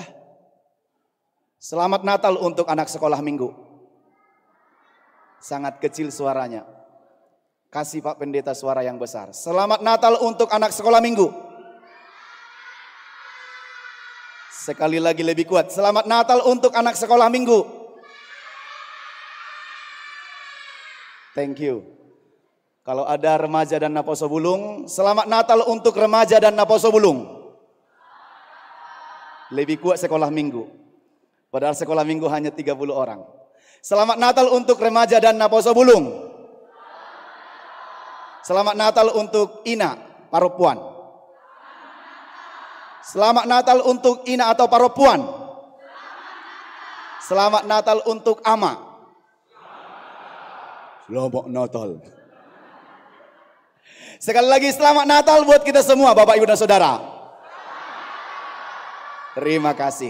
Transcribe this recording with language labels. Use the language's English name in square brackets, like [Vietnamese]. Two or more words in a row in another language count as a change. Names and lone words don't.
[Indonesian] Selamat Natal untuk anak sekolah minggu. Sangat kecil suaranya. Kasih Pak Pendeta suara yang besar. Selamat Natal untuk anak sekolah minggu. Sekali lagi lebih kuat. Selamat Natal untuk anak sekolah minggu. [English] Thank you. [Indonesian] Kalau ada remaja dan Naposo Bulung, selamat Natal untuk remaja dan Naposo Bulung. Lebih kuat sekolah minggu. Padahal sekolah minggu hanya 30 orang. Selamat Natal untuk remaja dan Naposo Bulung. Selamat Natal untuk Ina Paropuan. Selamat Natal untuk Ina atau Paropuan. Selamat Natal untuk Ama. Selamat Natal. Sekali lagi selamat Natal buat kita semua, Bapak, Ibu, dan Saudara. Terima kasih.